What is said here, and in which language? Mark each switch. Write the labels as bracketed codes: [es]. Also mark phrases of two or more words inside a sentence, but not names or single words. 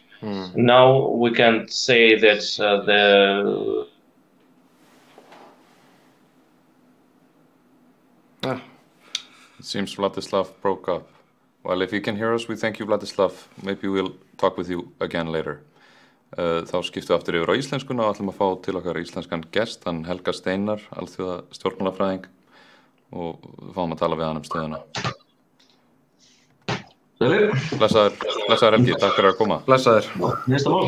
[en] Now we can say that It seems Vladislav broke up. Well, if you can hear us, we thank you, Vladislav. Maybe we'll talk with you again later. [is] Þá skiptum við aftur yfir á íslenskuna og ætlum að fá til okkar íslenskan gest, hann Helga Steinar, alþjóðastjórnmálafræðing, og fáum að tala við hann stöðuna. Blessaður Helgi, takk fyrir að koma. Blessaður. Næsta mál.